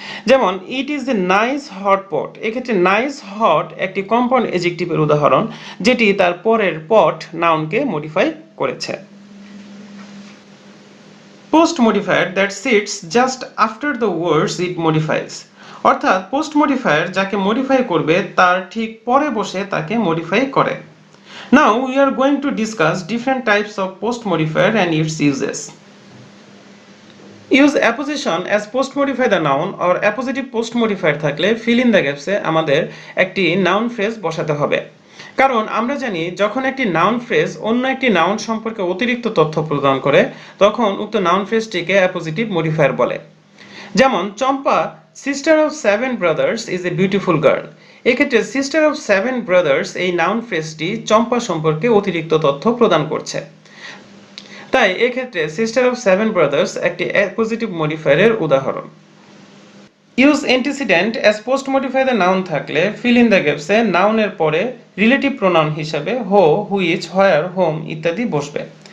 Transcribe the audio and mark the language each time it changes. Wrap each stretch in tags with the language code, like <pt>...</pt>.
<bn>যেমন</bn> <en>It is a nice hot pot.</en> <bn>এক্ষেত্রে nice hot একটি কম্পাউন্ড এজেক্টিভের উদাহরণ যেটি তার পরের পট নাউনকে মডিফাই করেছে।</bn> <en>Post modifier that sits just after the words it modifies.</en> <bn>অর্থাৎ পোস্ট মডিফায়ার যাকে মডিফাই করবে তার ঠিক পরে বসে তাকে মডিফাই করে।</bn> <en>Now we are going to discuss different types of post modifier and its uses. Use apposition as post modify the noun or appositive post modifier থাকলে fill in the gaps এ</en> <bn>আমাদের একটি noun phrase বসাতে হবে। কারণ আমরা জানি যখন একটি noun phrase অন্য একটি noun সম্পর্কে অতিরিক্ত তথ্য প্রদান করে তখন উক্ত noun phrase-টিকে appositive modifier বলে।</bn> <en>যেমন Champa sister of seven brothers is a beautiful girl।</en> <bn>এক্ষেত্রে সিস্টার অফ সেভেন ব্রাদার্স এই নাউন ফ্রেজটি চম্পা সম্পর্কে অতিরিক্ত তথ্য প্রদান করছে। তাই এক্ষেত্রে সিস্টার অফ সেভেন ব্রাদার্স একটি অ্যাপোজিটিভ মডিফায়ারের উদাহরণ।</bn> <en>use antecedent as post modify the noun</en> <bn>থাকলে ফিল ইন দ্য গ্যাপসে নাউনের পরে রিলেটিভ প্রোনাউন হিসাবে হো, হুইচ, হোয়ার, হোম ইত্যাদি বসবে।</bn>